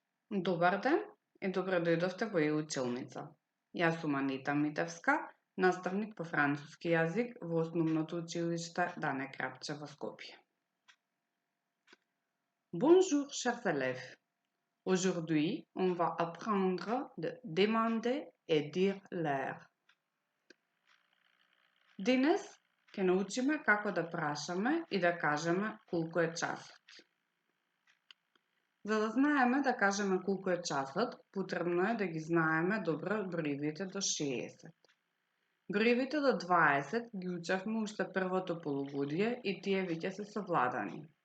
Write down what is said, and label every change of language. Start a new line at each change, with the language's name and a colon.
Macedonian: Добар ден и добре дојдовте во училница. Јас сум Анита Митевска, наставник по француски јазик во основното училиште Дане Крапче во Скопје.
French: Bonjour, chers élèves. Aujourd'hui, on va apprendre de demander et dire l'heure.
Macedonian: Денес ќе научиме како да прашаме и да кажеме колку е часот. За да знаеме да кажеме колку е часот, потребно е да ги знаеме добро броевите до 60. Броевите до 20 ги учевме уште првото полугодие и тие веќе се совладани.